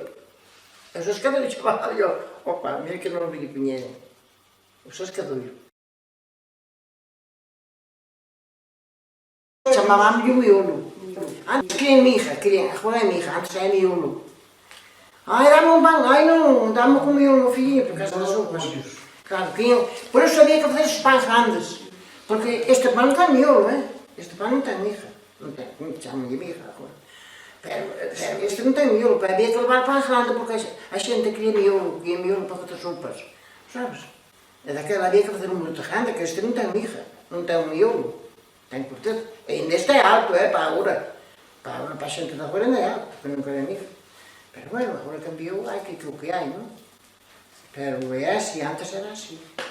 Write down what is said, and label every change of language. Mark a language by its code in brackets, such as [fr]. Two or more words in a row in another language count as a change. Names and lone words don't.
[gl] E o sascadoiro chamaba yo, opa, mira que non o vi puñera. O sascadoiro. Chamábamos o miolo. Antes querían mija, agora é mija, antes é miolo. Ai, dame un pan, ai non, dame con miolo, [pt] filhinho, por causa das sopas. Claro, por isso havia que fazer estes pães grandes, porque este pão não tem miolo, este pão não tem mija, não tem, chamam de mija agora. Este não tem miolo, havia que levar pães grandes, porque a gente queria miolo para fazer sopas, sabes? E daquela havia que fazer um muito grande, que este não tem mija, não tem um miolo, tem portanto, ainda este é alto, para agora, para a gente de agora ainda é alto, porque não quer mija. [gl] Pero bueno, agora cambiou, hai que o que hai, non? Pero é así, antes era así.